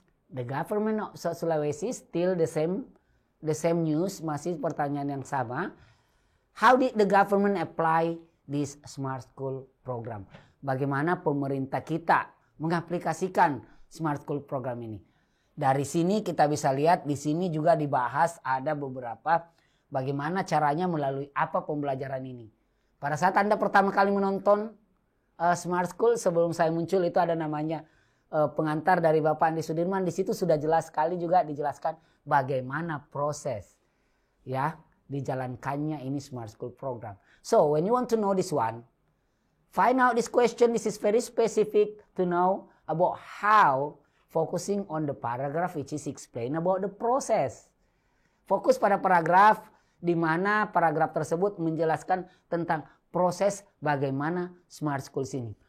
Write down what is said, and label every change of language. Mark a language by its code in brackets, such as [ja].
[en] The government of South Sulawesi still the same news, [id] masih pertanyaan yang sama. [en] How did the government apply this smart school program? [id] Bagaimana pemerintah kita mengaplikasikan smart school program ini? Dari sini kita bisa lihat, di sini juga dibahas ada beberapa bagaimana caranya melalui apa pembelajaran ini. Pada saat Anda pertama kali menonton smart school, sebelum saya muncul itu ada namanya pengantar dari Bapak Andi Sudirman. Di situ sudah jelas sekali juga dijelaskan bagaimana proses ya dijalankannya ini smart school program. [en] So when you want to know this one, find out this question. This is very specific to know about how, focusing on the paragraph which is explain about the process. [id] Fokus pada paragraf di mana paragraf tersebut menjelaskan tentang proses bagaimana smart school ini.